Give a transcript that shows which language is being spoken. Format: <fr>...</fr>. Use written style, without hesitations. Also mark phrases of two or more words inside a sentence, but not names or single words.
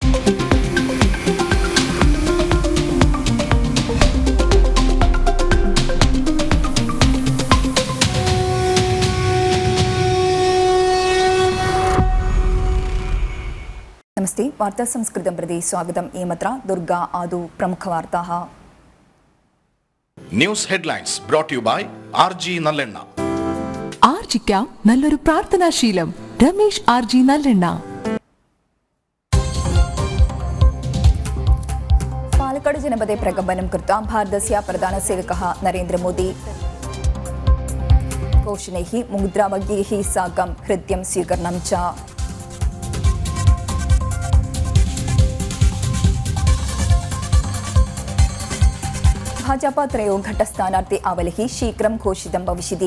<sa>नमस्ते वार्ता संस्कृतं प्रति स्वागतम् एमत्र दुर्गा आदौ प्रमुखवार्ताः</sa> <en>news headlines brought to you by RG നല്ലെണ്ണ.</en> <ml>ആർജിക്കാം നല്ലൊരു പ്രാർത്ഥനാശീലം. രമേശ് RG നല്ലെണ്ണ.</ml> <sa>पालक्काड् जनपदे प्रकम्पनं कृत्वा भारतस्य प्रधानसेवकः नरेन्द्रमोदी घोषणैः मुद्रावाक्यैः साकं हृद्यं स्वीकरणं च. भाजपा त्रयोघट्टस्थानार्थी आवलिः शीघ्रं घोषितं भविष्यति.</sa>